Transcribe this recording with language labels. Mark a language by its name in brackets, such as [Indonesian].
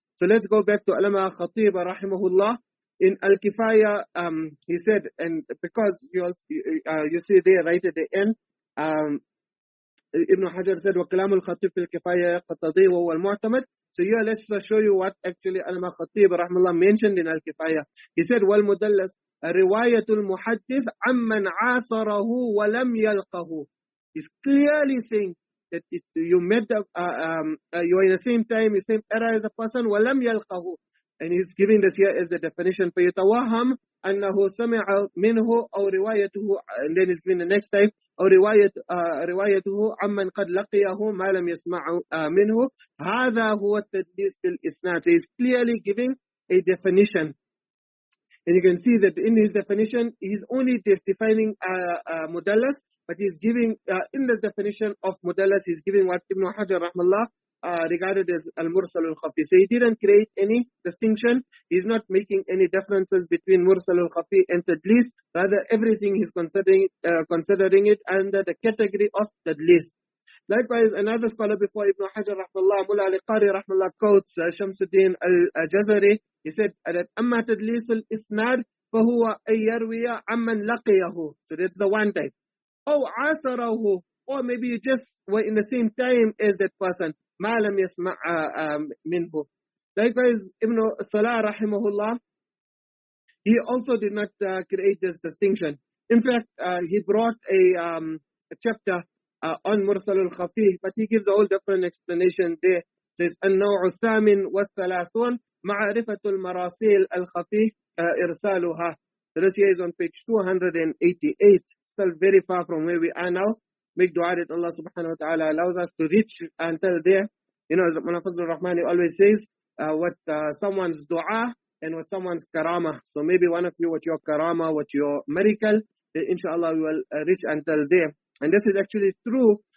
[English] So let's go back to Allama Khatib rahimahullah. In Al-Kifaya, he said, and because you see there right at the end, Ibn Hajar said, [Arabic] وَكَلَامُ الْخَطِيبِ فِي الْكِفَايَةِ يَقْتَضِي وَهُوَ الْمُعْتَمَدِ. [English] So here let's show you what actually Allama Khatib rahimahullah mentioned in Al-Kifaya. He said, [Arabic] وَالْمُدَلَّسِ رِوَايَةُ الْمُحَدِّثِ عَمَّنْ عَاصَرَهُ وَلَمْ يَلْقَهُ. [English] He's clearly saying that you met, you are in the same time, the same era as a person, [Arabic] وَلَمْ يَلْقَهُ. [English] And he's giving this here as the definition. [Arabic] فَيُتَوَهَّمْ أَنَّهُ سَمِعَ مِنْهُ أَوْ رِوَايَتُهُ. [English] And then he's giving the next type, [Arabic] أو روايته عمن قد لقيه ما لم يسمع منه. هذا هو التدليس في الإسناد. [English] So he's clearly giving a definition. And you can see that in his definition, he's only defining mudallas, but he's giving, in this definition of mudallas, he's giving what Ibn Hajar rahmallah regarded as al-Mursal al-Khafī. So he didn't create any distinction. He's not making any differences between Mursal al-Khafī and Tadlis. Rather, everything he's considering it under the category of Tadlis. Likewise, another scholar before Ibn Hajar rahmallah, Mullah Ali Qari rahmallah, quotes Shamsuddin al-Jazari. He said that [Arabic] أما تدليس الإسناد فهو أن يروي عمن لقيه. [English] So that's the one type. [Arabic] أو عاصره, [English] or maybe you just were in the same time as that person. [Arabic] ما لم يسمع منه. [English] Likewise, Ibn Salah rahimahullah, he also did not create this distinction. In fact, he brought a chapter on Mursal al-Khafī, but he gives a whole different explanation there. It says [Arabic] النوع الثامن والثلاثون معرفة المراسيل الخفي إرسالها. [English] So this here is on page 288, still very far from where we are now. Make dua that Allah subhanahu wa ta'ala allows us to reach until there. You know, Mullah Fazlur Rahmani always says what someone's dua and what someone's karama. So maybe one of you with your karama, with your miracle, inshallah we will reach until there. And this is actually true,